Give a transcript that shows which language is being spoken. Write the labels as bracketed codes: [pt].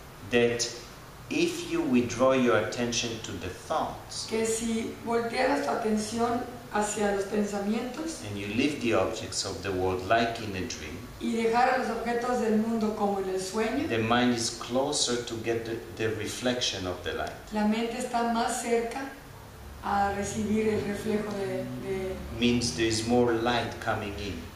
[en] That if you withdraw your attention to the thoughts [es] que si voltearas tu atención hacia los pensamientos [en] and you leave the objects of the world like in a dream, [es] y dejaras los objetos del mundo como en el sueño, [en] the mind is closer to get the reflection of the light. [es] la mente está más cerca a recibir el reflejo [en] Means there is more light coming in.